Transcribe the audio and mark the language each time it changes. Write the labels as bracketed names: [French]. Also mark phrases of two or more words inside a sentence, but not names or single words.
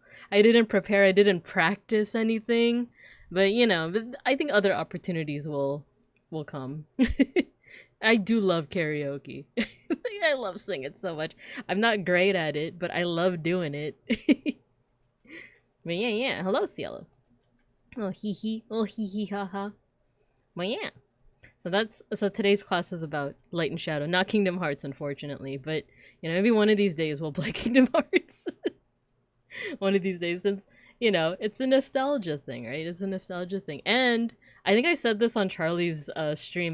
[English] I didn't prepare, I didn't practice anything. But you know, I think other opportunities will come. I do love karaoke. I love singing so much. I'm not great at it, but I love doing it. But yeah. Hello, Cielo. Oh hee hee. Oh hee hee ha ha. But yeah. So today's class is about Light and Shadow, not Kingdom Hearts, unfortunately. But you know, maybe one of these days we'll play Kingdom Hearts. One of these days, since you know it's a nostalgia thing, right? It's a nostalgia thing, and I think I said this on Charlie's stream.